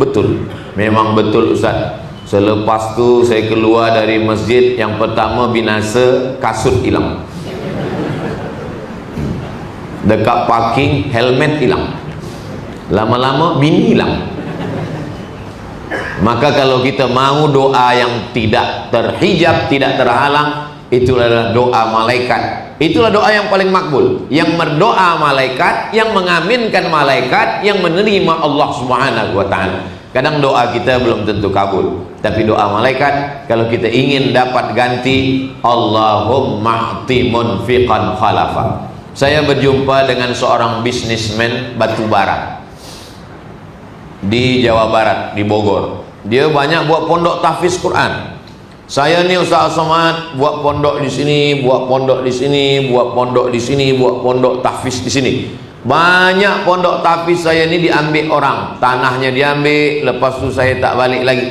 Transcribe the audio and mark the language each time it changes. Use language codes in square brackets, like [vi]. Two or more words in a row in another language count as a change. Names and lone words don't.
[ms] Betul, memang betul, Ustaz. Selepas tu saya keluar dari masjid, yang pertama binasa, kasut hilang. Dekat parking, helmet hilang. Lama-lama bini hilang. Maka kalau kita mahu doa yang tidak terhijab, tidak terhalang, itulah doa malaikat. Itulah doa yang paling makbul. Yang berdoa malaikat, yang mengaminkan malaikat, yang menerima [ar] الله سبحانه وتعالى. [ms] Kadang doa kita belum tentu kabul, tapi doa malaikat, kalau kita ingin dapat ganti, [ar] اللهم أعط منفقا خلفا. [ms] Saya berjumpa dengan seorang bisnismen batu bara di Jawa Barat, di Bogor. Dia banyak buat pondok tahfiz Quran. Saya ni Ustaz Somad buat pondok di sini, buat pondok di sini, buat pondok di sini, buat pondok tahfiz di sini. Banyak pondok tahfiz saya ni diambil orang, tanahnya diambil, lepas tu saya tak balik lagi.